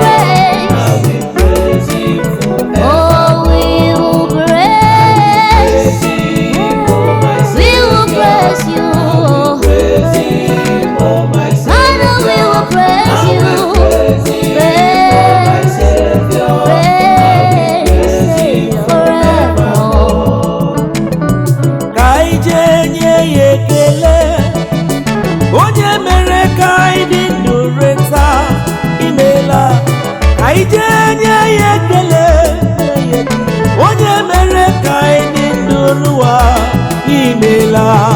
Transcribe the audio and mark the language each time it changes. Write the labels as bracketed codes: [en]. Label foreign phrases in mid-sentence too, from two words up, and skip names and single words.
[en] praise. I will Oh, we will praise. We will praise you. Father, we will praise you. Praise, praise forever. [ig] Ka anyị jee nye ya ekele, onye mere ka anyị dị ndụ reta, imeela. Ka anyị jee nye ya ekele, onye mere ka anyị dị ndụ n'ụwa, i meela.